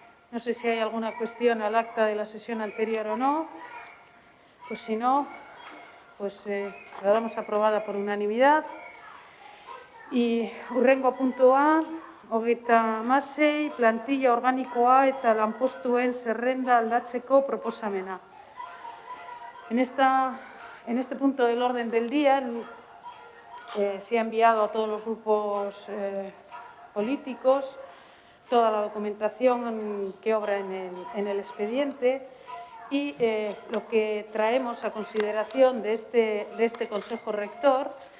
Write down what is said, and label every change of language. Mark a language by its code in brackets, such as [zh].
[es] No sé si hay alguna cuestión al acta de la sesión anterior o no. Pues si no, pues la damos aprobada por unanimidad. Y [eu] hurrengo puntua, 36, plantilla organikoa eta lanpostuen zerrenda aldatzeko proposamena. [es] En este punto del orden del día se ha enviado a todos los grupos políticos toda la documentación que obra en el expediente y lo que traemos a consideración de este Consejo Rector